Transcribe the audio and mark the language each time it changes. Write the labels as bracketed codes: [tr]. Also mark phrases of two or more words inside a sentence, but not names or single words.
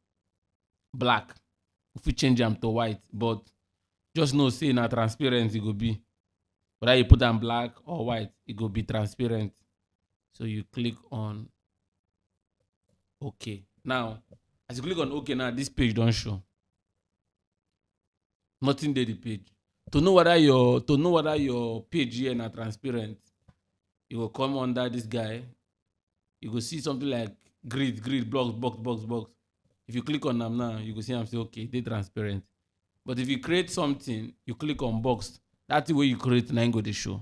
[pcm] Background color, black. If you change them to white, but just know say na transparent it go be. Whether you put them black or white, it go be transparent. So you click on OK. Now, as you click on OK now, this page don't show. Nothing dey the page. To know whether your page here na transparent, you go come under this guy. You go see something like grid, box. If you click on am now, you go see am say okay, dey transparent. But if you create something, you click on box. That thing wey you create na im go dey show.